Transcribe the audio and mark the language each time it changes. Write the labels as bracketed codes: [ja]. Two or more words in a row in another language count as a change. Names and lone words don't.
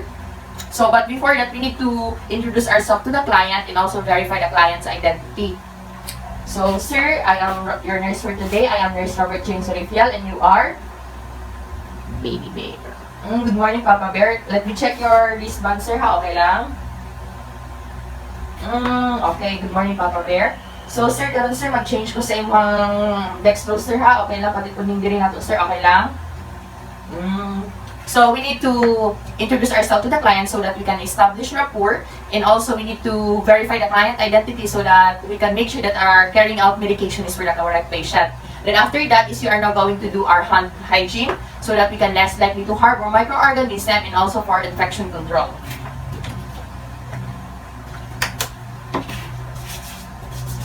[en] So but before that we need to introduce ourselves to the client and also verify the client's identity. So sir, I am your nurse for today. I am Nurse Robert James Norifiel and you are? Baby Bear. Good morning, Papa Bear. Let me check your wristband, sir. [ceb] Ha? Okay lang? [en] Okay, good morning, Papa Bear. So, [ceb] sir, karon sir, mag-change ko sa imong dextrose, sir, ha? [tl] Okay lang, pati po hindi rin nato, sir. [ceb] Okay lang? [en] So, we need to introduce ourselves to the client so that we can establish rapport. And also, we need to verify the client identity so that we can make sure that our carrying out medication is for the correct patient. Then after that is we are now going to do our hand hygiene so that we can less likely to harbor microorganisms and also for infection control.